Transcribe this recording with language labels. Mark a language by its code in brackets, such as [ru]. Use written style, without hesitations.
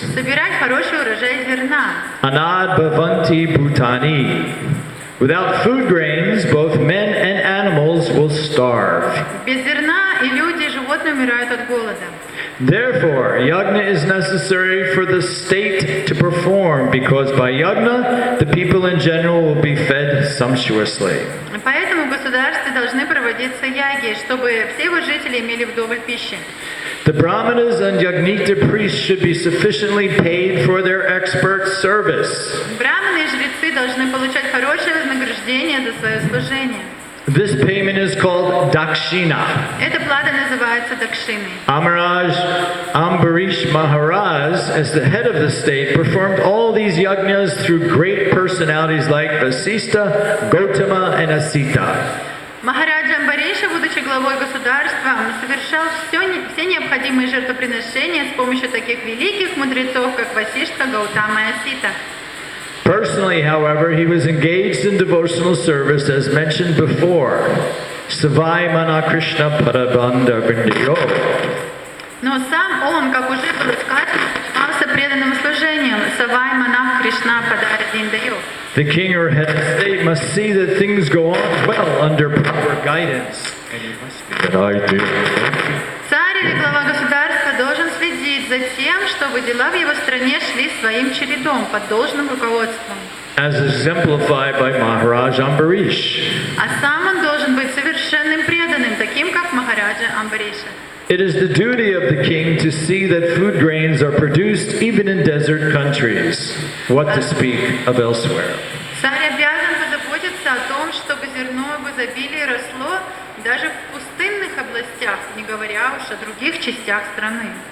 [ru] собирать хороший урожай зерна. [sa] Anad bhavanti bhutani. [en] Without food grains, both men and animals will starve. [ru] Без зерна и люди, и животные умирают от голода. [en] Therefore, yagna is necessary for the state to perform, because by yagna, the people in general will be fed sumptuously. [ru] Поэтому в государстве должны проводиться яги, чтобы все его жители имели вдоволь пищи. [en] The brahmanas and yagnika priests should be sufficiently paid for their expert service. [ru] Браманы и жрецы должны получать хорошее вознаграждение за свое служение. [en] This payment is called dakshina. [ru] Эта плата называется дакшиной. [en] Amaraj Ambarish Maharaj, as the head of the state, performed all these yagnas through great personalities like Vasista, Gotama, and Asita. [ru] Махараджа Амбариша, будучи главой государства, совершал все необходимые жертвоприношения с помощью таких великих мудрецов, как Васиштха, Гаутама и Асита. [en] Personally, however, he was engaged in devotional service as mentioned before. [sa] Savai Mana Krishna Parabanda Vindiyo. [ru] Но сам он, как уже было сказано, занимался преданным служением. [sa] Савай Манах Кришна Падара Диндайо. [en] The king or head of state must see that things go on well under proper guidance. And he must be that I do. [ru] Царь или глава государства должен следить за тем, чтобы дела в его стране шли своим чередом, под должным руководством. [en] As exemplified by Maharaj Ambarish. [ru] А сам он должен быть совершенным преданным, таким как Махараджа Амбариша. [en] It is the duty of the king to see that food grains are produced even in desert countries. What to speak of elsewhere. [ru] Царь обязан позаботиться о том, чтобы зерно в изобилии росло даже в пустынных областях, не говоря уж о других частях страны.